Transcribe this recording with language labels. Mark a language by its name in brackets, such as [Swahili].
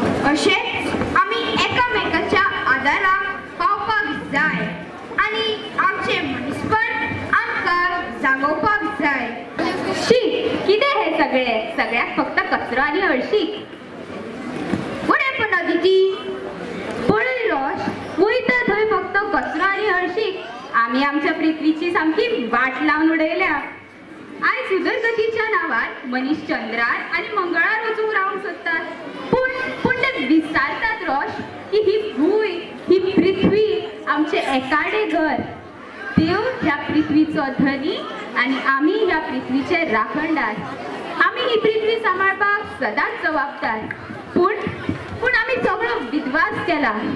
[Konkani] अशेंच आमी एकामेकाच्या आदाराक पावपाक जाय आनी आमचें मनीसपण आमकां जागोवपाक जाय. शी कितें हें सगळ्याक फक्त कचरो आनी हळशीक. [English] What happened, Aditi? [Konkani] पळय रोश वयता थंय फक्त कचरो आनी हळशीक. आमी आमच्या पृथ्वीची सामकी वाट लावन उडयल्या. आयज उदरगतीच्या नांवार मनीस चंद्रार आनी मंगळार वचूंक रावंक सोदतात पूण ते विसरतात रोश की ही भूंय ही पृथ्वी आमचें एकाडे घर. देव ह्या पृथ्वीचो धनी आनी आमी ह्या पृथ्वीचे राखणदार. आमी ही पृथ्वी सांबाळपाक सदांच जबाबदार. पूण आमी सगळो विध्वास केला.